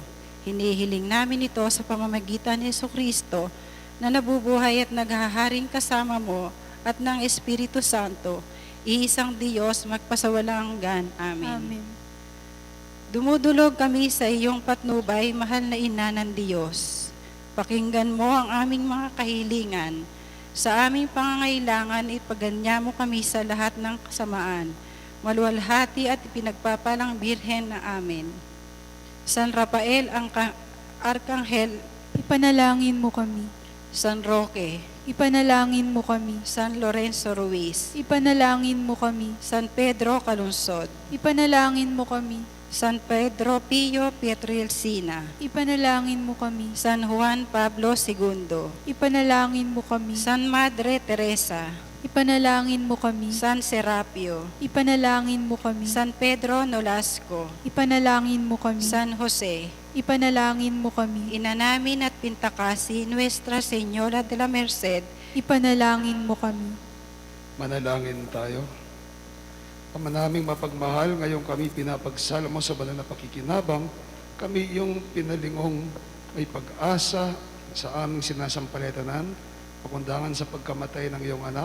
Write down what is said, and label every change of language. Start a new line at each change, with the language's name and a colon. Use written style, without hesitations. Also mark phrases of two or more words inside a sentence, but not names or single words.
Filipino: Hinihiling namin ito sa pamamagitan ni Jesucristo na nabubuhay at naghaharing kasama mo at ng Espiritu Santo, iisang Diyos magpasawalang hanggan. Amen. Amen. Dumudulog kami sa iyong patnubay, mahal na Ina ng Diyos. Pakinggan mo ang aming mga kahilingan. Sa aming pangangailangan, ipaganya mo kami sa lahat ng kasamaan. Maluwalhati at pinagpapalang Birhen na amin. San Rafael, ang Arkanghel, Ipanalangin mo kami. San Roque, Ipanalangin mo kami. San Lorenzo Ruiz, Ipanalangin mo kami. San Pedro Calunsod, Ipanalangin mo kami. San Pedro Pio Pietrelcina, Ipanalangin mo kami. San Juan Pablo II, Ipanalangin mo kami. San Madre Teresa, Ipanalangin mo kami. San Serapio, Ipanalangin mo kami. San Pedro Nolasco, Ipanalangin mo kami. San Jose, Ipanalangin mo kami. Ina namin at Pintakasi, Nuestra Señora de la Merced, Ipanalangin mo kami. Manalangin tayo. Ama naming mapagmahal, ngayon kami pinapagsala mo sa banal na pakikinabang. Kami yung pinalingong may pag-asa sa aming sinasampaletanan, pakundangan sa pagkamatay ng iyong anak.